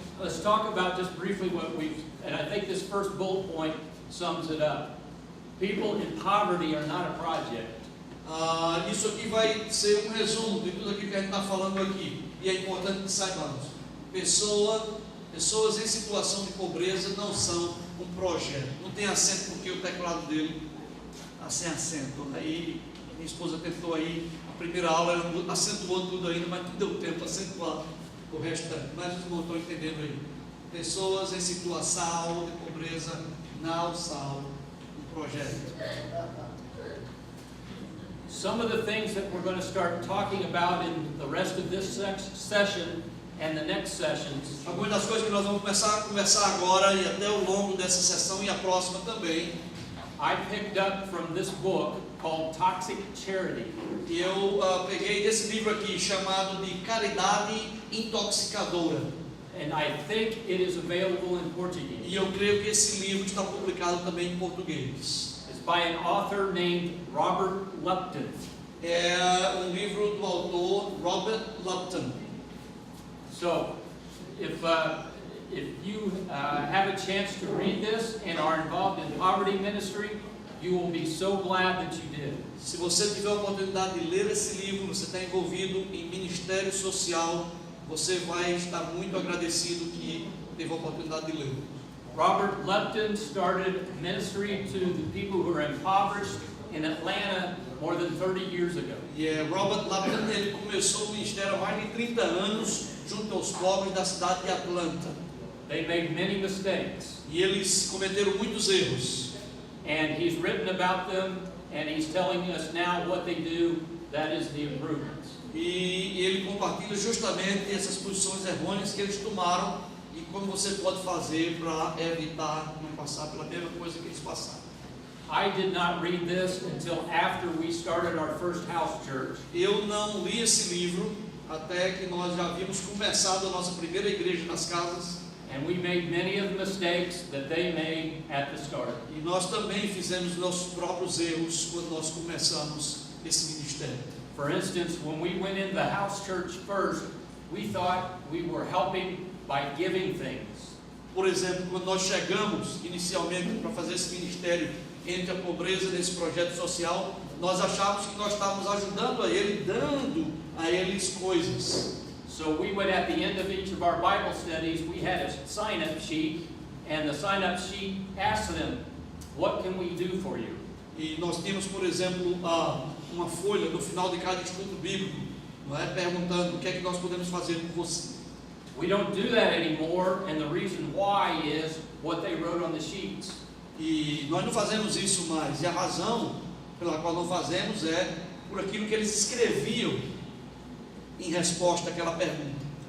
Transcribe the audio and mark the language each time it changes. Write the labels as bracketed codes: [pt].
[en] Let's talk about just briefly what we've, and I think this first bullet point sums it up. People in poverty are not a project. [pt] Isso aqui vai ser um resumo de tudo aquilo que a gente está falando aqui. E é importante que saibamos. Pessoas em situação de pobreza não são um projeto. Não tem acento porque o teclado dele está sem acento. Aí minha esposa tentou aí, a primeira aula ela acentuou tudo ainda, mas não deu tempo de acentuar o restante. Mas os irmãos estão entendendo aí. Pessoas em situação de pobreza não são um projeto. [en] Some of the things that we're going to start talking about in the rest of this session and the next sessions [pt] Algumas das coisas que nós vamos começar a conversar agora e até ao longo dessa sessão e a próxima também, [en] I picked up from this book called Toxic Charity. [pt] e eu peguei desse livro aqui chamado de Caridade Intoxicadora. [en] And I think it is available in Portuguese. [pt] E eu creio que esse livro está publicado também em português. [en] It's by an author named Robert Lupton. [pt] É um livro do autor Robert Lupton. [en] So, if you have a chance to read this and are involved in poverty ministry, you will be so glad that you did. [pt] Se você tiver a oportunidade de ler esse livro, você está envolvido em ministério social, você vai estar muito agradecido que teve a oportunidade de ler. [en] Robert Lupton started ministry to the people who are impoverished in Atlanta more than 30 years ago. [pt] E Robert Lupton, ele começou o ministério há mais de 30 anos junto aos pobres da cidade de Atlanta. [en] They made many mistakes, [pt] E eles cometeram muitos erros. [en] and he's written about them, and he's telling us now what they do. That is the improvements. [pt] E ele compartilha justamente essas posições errôneas que eles tomaram e como você pode fazer para evitar não passar pela mesma coisa que eles passaram. [en] I did not read this until after we started our first house church. [pt] Eu não li esse livro até que nós já havíamos começado a nossa primeira igreja nas casas. [en] And we made many of the mistakes that they made at the start. [pt] E nós também fizemos nossos próprios erros quando nós começamos esse ministério. [en] For instance, when we went in the house church first, we thought we were helping by giving things. [pt] Por exemplo, quando nós chegamos inicialmente para fazer esse ministério entre a pobreza nesse projeto social, nós achávamos que nós estávamos ajudando a ele, dando a eles coisas. [en] So we would, at the end of each of our Bible studies, we had a sign-up sheet, and the sign-up sheet asked them, What can we do for you? [pt] E nós temos, por exemplo, uma folha no final de cada estudo bíblico, não é? Perguntando o que é que nós podemos fazer por você. [en] We don't do that anymore, and the reason why is what they wrote on the sheets. [pt] E nós não fazemos isso mais. E a razão pela qual não fazemos é por aquilo que eles escreviam em resposta àquela pergunta.